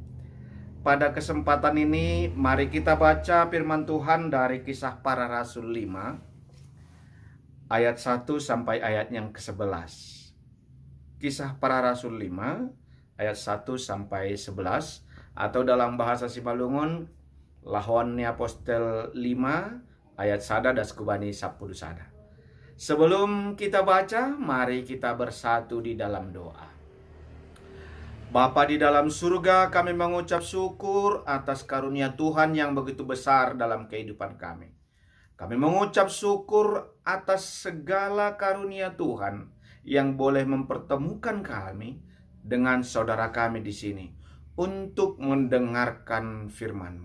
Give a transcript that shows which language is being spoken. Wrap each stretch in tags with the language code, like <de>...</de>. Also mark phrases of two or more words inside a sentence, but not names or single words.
<id>Pada kesempatan ini, mari kita baca firman Tuhan dari Kisah Para Rasul 5, ayat 1 sampai ayat yang ke-11. Kisah Para Rasul 5, ayat 1 sampai 11, atau dalam bahasa Simalungun, Lahuan ni Apostel 5,</id> <smu>ayat sada das kubani 10 sada.</smu> <id>Sebelum kita baca, mari kita bersatu di dalam doa. Bapa di dalam surga, kami mengucap syukur atas karunia Tuhan yang begitu besar dalam kehidupan kami. Kami mengucap syukur atas segala karunia Tuhan yang boleh mempertemukan kami dengan saudara kami di sini untuk mendengarkan firman-Mu.</id>